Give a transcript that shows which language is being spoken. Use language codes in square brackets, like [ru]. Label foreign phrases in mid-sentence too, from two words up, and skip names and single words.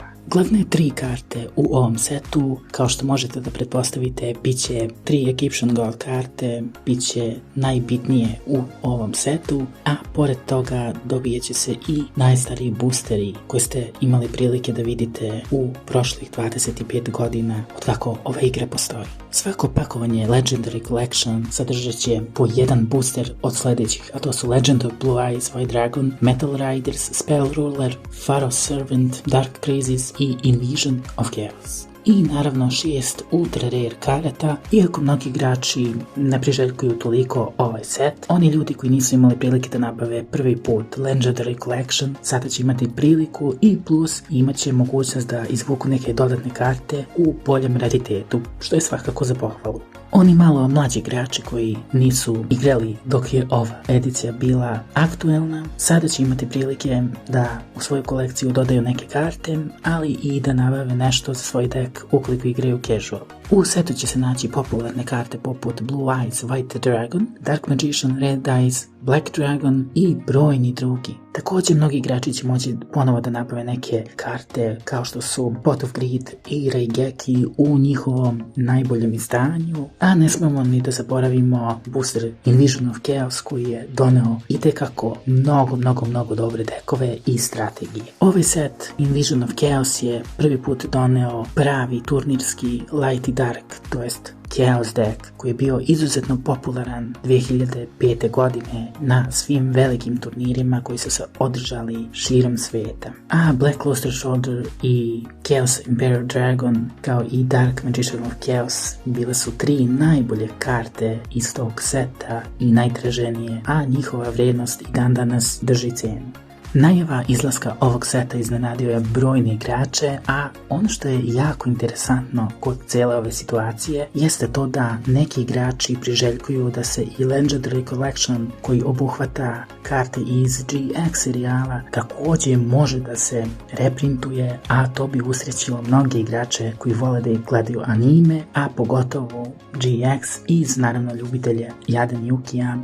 [bs] Glavne 3 karte u ovom setu, kao što možete da pretpostavite, bit će 3 Egyptian Gold karte, bit će najbitnije u ovom setu, a pored toga dobije će se i najstariji boosteri koje ste imali prilike da vidite u prošlih 25 godina od kako ova igra postoji. Svako pakovanje Legendary Collection sadržat će po jedan booster od sljedećih, a to su Legend of Blue Eyes White Dragon, Metal Riders, Spell Ruler, Pharaoh's Servant, Dark Crisis i Invasion of Chaos. I naravno 6 [en] ultra rare [bs] karata. Iako mnogi igrači ne priželjkuju toliko ovaj set, oni ljudi koji nisu imali prilike da nabave prvi put Legendary Collection sada će imati priliku i plus imat će mogućnost da izvuku neke dodatne karte u boljem raritetu, što je svakako za pohvalu. Oni malo mlađi igrači koji nisu igrali dok je ova edicija bila aktuelna, sada će imati prilike da u svoju kolekciju dodaju neke karte, ali i da nabave nešto za svoj deck ukoliko igraju casual. U setu će se naći popularne karte poput Blue Eyes White Dragon, Dark Magician Red Eyes, Black Dragon i brojni drugi. Također mnogi igrači će moći ponovo da nabave neke karte kao što su Pot of Greed i Raigeki u njihovom najboljem izdanju, a ne smemo ni da zaboravimo booster Invasion of Chaos koji je doneo itekako mnogo dobre dekove i strategije. Ovaj set Invasion of Chaos je prvi put doneo pravi turnirski light i dark, to jest Chaos deck, koji je bio izuzetno popularan 2005. godine na svim velikim turnirima koji su se održali širom sveta. A Black Luster Shoulder i Chaos Imperial Dragon kao i Dark Magician of Chaos bile su 3 najbolje karte iz tog seta i najtraženije, a njihova vrijednost i dan danas drži cenu. Najava izlaska ovog seta iznenadio je brojne igrače, a ono što je jako interesantno kod cijele ove situacije jeste to da neki igrači priželjkuju da se i Legendary Collection, koji obuhvata karte iz GX serijala, također može da se reprintuje, a to bi usrećilo mnoge igrače koji vole da gledaju anime, a pogotovo GX i naravno ljubitelje Jaden Yukija.